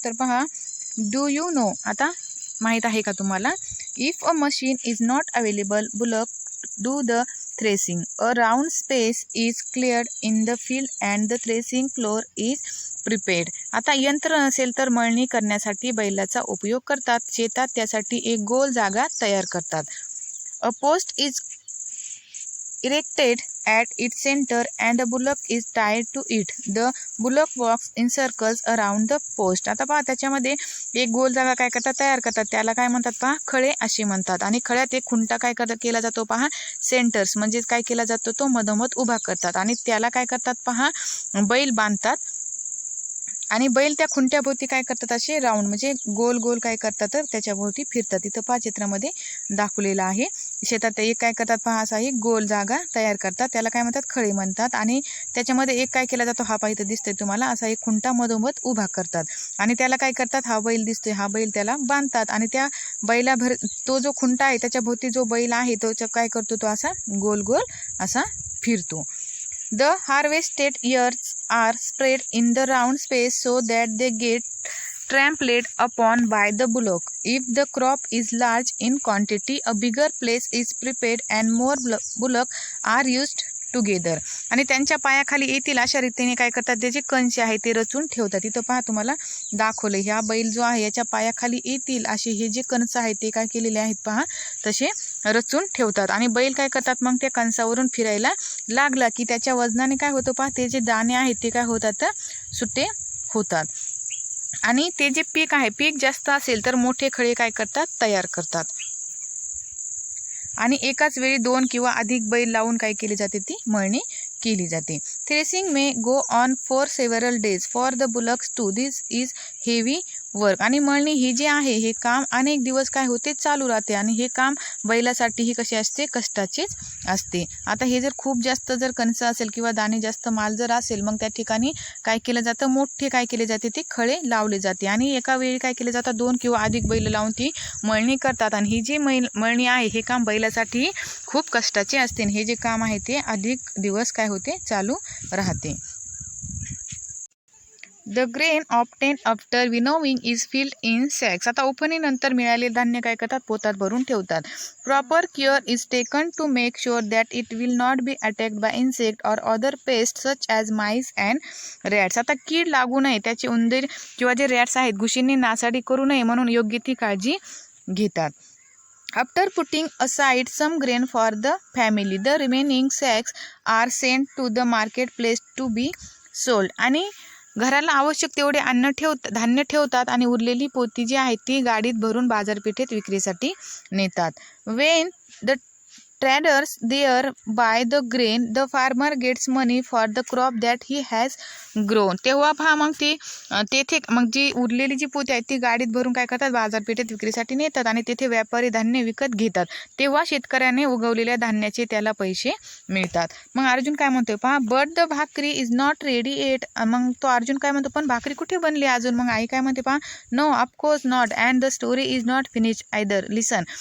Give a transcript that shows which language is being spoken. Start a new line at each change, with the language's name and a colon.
Marathi: तर पहा,
English: do you know,
Marathi: आता माहित आहे का तुम्हाला,
English: If a machine is not available bullock do the threshing, a round space is cleared in the field and the threshing floor is prepared.
Marathi: आता यंत्र नसेल तर मळणी करण्यासाठी बैलाचा उपयोग करतात, शेतात त्यासाठी एक गोल जागा तयार करतात।
English: A post is erected at its center and a bullock is tied to it. The bullock walks in circles around the post.
Marathi: आता पहा, त्याच्यामध्ये एक गोल जागा काय करतात तयार करतात, त्याला काय म्हणतात पहा, खळे असे म्हणतात। आणि खळ्यात एक खुंटा काय केला जातो पहा, सेंटर्स म्हणजे काय केला जातो तो मधोमध उभा करतात आणि त्याला काय करतात पहा, बैल बांधतात आणि बैल त्या खुंट्याभोवती काय करतात, असे राऊंड म्हणजे गोल गोल काय करतात तर त्याच्याभोवती फिरतात। इथं पहा चित्रामध्ये दाखवलेलं आहे। शेतात एक काय करतात पहा, असा एक गोल जागा तयार करतात, त्याला काय म्हणतात खळे म्हणतात। आणि त्याच्यामध्ये एक काय केला जातो, हा पहा इथं दिसतोय तुम्हाला, असा एक खुंटा मधोमध उभा करतात आणि त्याला काय करतात, हा बैल दिसतोय, हा बैल त्याला बांधतात आणि त्या बैला तो जो खुंटा आहे त्याच्या भोवती जो बैल आहे तो काय करतो, तो असा गोल गोल असा फिरतो।
English: The harvested ears are spread in the round space so that they get trampled upon by the bullock. If the crop is large in quantity, a bigger place is prepared and more bullock are used together.
Marathi: आणि त्यांच्या पायाखाली येतील अशा रीतीने काय करतात, त्याचे कंचे आहे ते रचून ठेवतात। इथं पहा तुम्हाला दाखवलं, ह्या बैल जो आहे याच्या पायाखाली येतील असे हे जे कंस आहेत ते काय केलेले आहेत पहा, तसे रचून ठेवतात। आणि बैल काय करतात मग त्या कंसावरून फिरायला लागला की त्याच्या वजनाने काय होतं पहा, ते जे दाणे आहेत ते काय होतात सुटे होतात। आणि ते जे पीक आहे, पीक जास्त असेल तर मोठे खळे काय करतात तयार करतात आणि एकाच वेळी 2 किंवा अधिक बैल लावून काय केली जाते, ती मळणी केली जाते।
English: Threshing may go on for several days for the bullocks too, this is heavy work.
Marathi: आणि मळणी ही जी आहे हे काम अनेक दिवस काय होते चालू राहते आणि हे काम बैलासाठी ही कशी असते, कष्टाचीच असते। आता हे जर खूप जास्त जर कणस असेल किंवा दाणे जास्त माल जर असेल, मग त्या ठिकाणी काय केलं जातं, मोठे काय केले जाते, ते खळे लावले जाते आणि एका वेळी काय केले जातात, 2 किंवा अधिक बैल लावून ती मळणी करतात। आणि ही जी मळणी आहे हे काम बैलासाठी खूप कष्टाचे असते, हे जे काम आहे ते अधिक दिवस काय होते चालू राहते।
English: The grain obtained after winnowing is filled in sacks.
Marathi: आता उफणीनंतर मिळालेले धान्य काय करतात, पोतात भरून ठेवतात।
English: Proper care is taken to make sure that it will not be attacked by insect or other pests such as mice and rats.
Marathi: आता कीड लागू नये, त्याचे उंदीर किंवा जे रॅट्स आहेत घुशींनी नासाडी करू नये म्हणून योग्य ती काळजी घेतात।
English: After putting aside some grain for the family, the remaining sacks are sent to the marketplace to be sold.
Marathi: आणि घराला आवश्यक तेवढे धान्य ठेवतात आणि उरलेली पोती जी आहे ती गाडीत भरून बाजारपेठेत विक्रीसाठी नेतात।
English: When the traders there buy the grain, the farmer gets money for the crop that he has grown.
Marathi: तेव्हा पहा मग तेथे मग जी उरलेली जी पोती आहे ती गाडीत भरून काय करतात, बाजारपेठेत विक्रीसाठी नेतात आणि तेथे व्यापारी धान्य विकत घेतात। तेव्हा शेतकऱ्याने उगवलेल्या धान्याचे त्याला पैसे मिळतात। मग अर्जुन काय म्हणतोय पहा,
English: But the bhakri is not ready yet.
Marathi: मग तो अर्जुन काय म्हणतो, पण भाकरी कुठे बनली अजून? मग आई काय म्हणते पहा,
English: No of course not and the story is not finished either, listen.